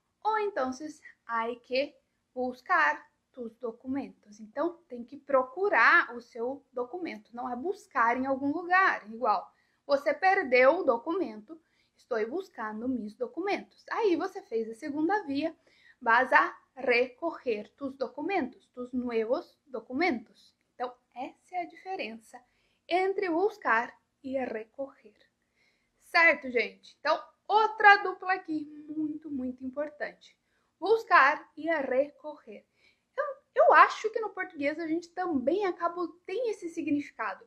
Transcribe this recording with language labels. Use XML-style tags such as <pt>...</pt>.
<pt>Ou então,</pt> <es>hay que buscar tus documentos.</es> <pt>Então, tem que procurar o seu documento. Não é buscar em algum lugar. Igual, você perdeu o documento. Estou</pt> <es>buscando mis documentos.</es> <pt>Aí, você fez a segunda via.</pt> <es>Vas a recoger tus documentos, tus nuevos documentos.</es> <pt>Então, essa é a diferença entre buscar e recoger. Certo, gente? Então, outra dupla aqui, muito, muito importante. Buscar e recorrer. Eu acho que no português a gente também tem esse significado.</pt>